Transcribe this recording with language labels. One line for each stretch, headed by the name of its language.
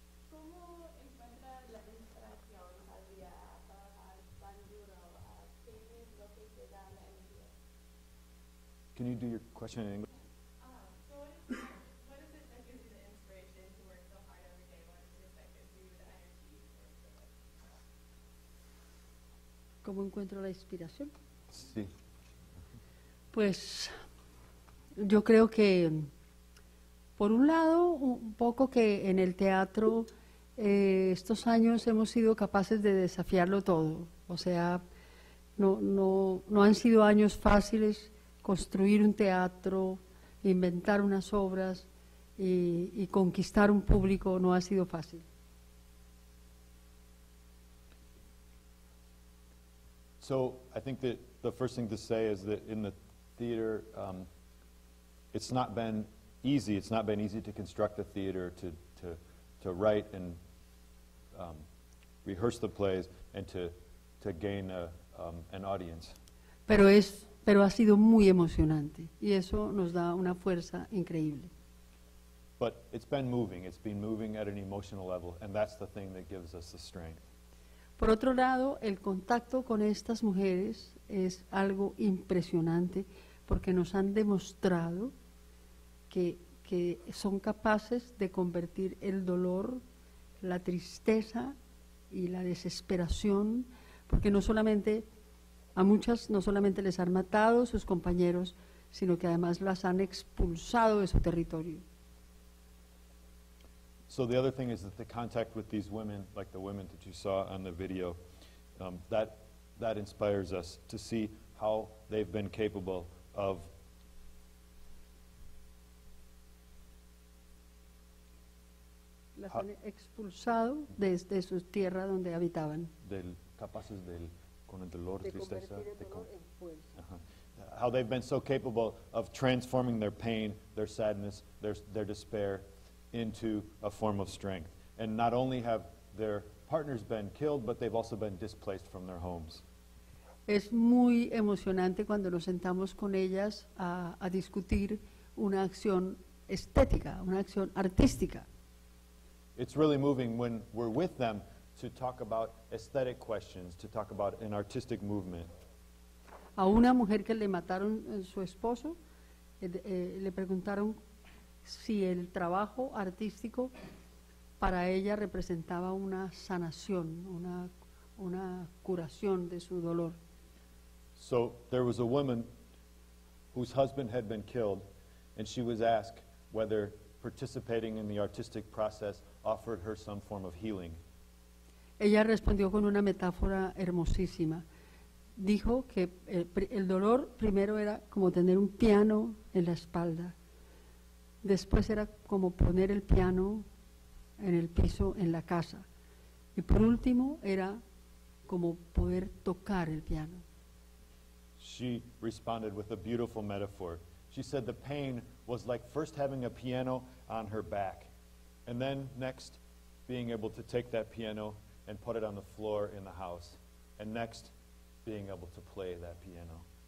Spanish: ¿Cómo encuentra la inspiración al día a trabajar tan duro? ¿Qué es lo que te da la energía?
English: Can you do your question in English? So what is it that gives you the inspiration to work so hard every day? What is it that gives you the energy to work so hard?
Spanish: ¿Cómo encuentro la inspiración? Sí. Pues yo creo que, por un lado, un poco que en el teatro estos años hemos sido capaces de desafiarlo todo. O sea, no han sido años fáciles. Construir un teatro, inventar unas obras y conquistar un público no ha sido fácil.
English: So I think that the first thing to say is that in the theater, it's not been easy. It's not been easy to construct a theater, to write and rehearse the plays, and to gain an audience.
Spanish: Pero ha sido muy emocionante y eso nos da una fuerza increíble.
English: But it's been moving at an emotional level, and that's the thing that gives us the strength.
Spanish: Por otro lado, el contacto con estas mujeres es algo impresionante porque nos han demostrado que son capaces de convertir el dolor, la tristeza y la desesperación, porque a muchas no solamente les han matado sus compañeros, sino que además las han expulsado de su territorio.
English: So the other thing is that the contact with these women, like the women that you saw on the video, that inspires us to see how they've been capable of
Spanish: Las han expulsado desde su tierra donde habitaban. capaces con el dolor, De tristeza, convertir el dolor en fuerza.
English: how they've been so capable of transforming their pain, their sadness, their despair into a form of strength. And not only have their partner's been killed, but they've also been displaced from their homes.
Spanish: Es muy emocionante cuando nos sentamos con ellas a discutir una acción estética, una acción artística.
English: It's really moving when we're with them to talk about aesthetic questions, to talk about an artistic movement.
Spanish: A una mujer que le mataron su esposo, le preguntaron si el trabajo artístico para ella representaba una sanación, una curación de su dolor.
English: So there was a woman whose husband had been killed, and she was asked whether participating in the artistic process offered her some form of healing.
Spanish: Ella respondió con una metáfora hermosísima. Dijo que el dolor primero era como tener un piano en la espalda. Después era como poner el piano en el piso en la casa. Y por último era como poder tocar el piano.
English: She responded with a beautiful metaphor. She said the pain was like first having a piano on her back, and then next being able to take that piano and put it on the floor in the house, and next being able to play that piano.